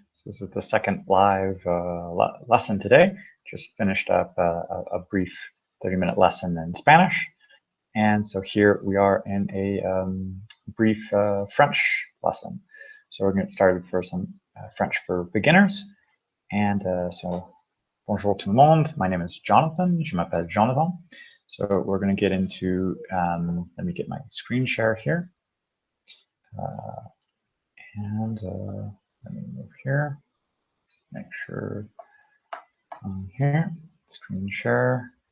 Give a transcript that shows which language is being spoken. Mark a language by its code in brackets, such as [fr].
[en] So this is the second live lesson today. Just finished up a brief 30-minute lesson in Spanish. And so here we are in a brief French lesson. So we're going to get started for some French for beginners. And so, [fr] bonjour tout le monde. [en] My name is Jonathan. [fr] Je m'appelle Jonathan. [en] So we're going to get into, let me get my screen share here. And let me move here, make sure I'm here, screen share.